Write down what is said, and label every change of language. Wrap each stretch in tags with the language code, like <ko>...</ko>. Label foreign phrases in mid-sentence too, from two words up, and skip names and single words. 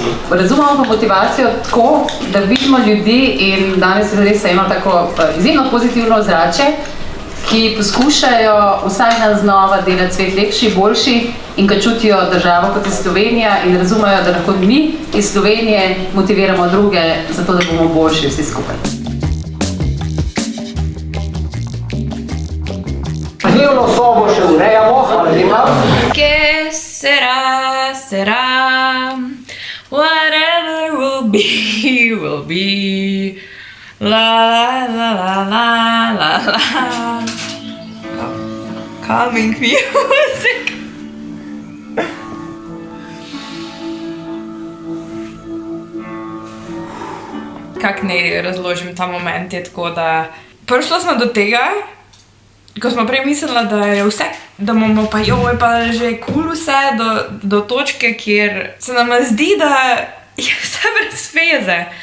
<sl>Razumemo pa motivacijo tako, da vidimo ljudi in danes res se ima tako izjemno pozitivno ozračje, ki poskušajo vsaj nas znova delati svet lepši, boljši in ki čutijo državo kot je Slovenija in razumejo, da lahko mi iz Slovenije motiviramo druge zato, da bomo boljši vsi skupaj. Dnevno sobo še urejamo, hvala lepa.</sl> <es>Que será, será,</es> <en>whatever will be, la la la la la la, calming music.</en> <sl>Kak naj razložim ta moment, je tako, da prišla smo do tega, ko smo prej mislila, da je vse, da bomo pa joj pa že cool vse do točke, kjer se nam zdi, da je vse brez veze.</sl>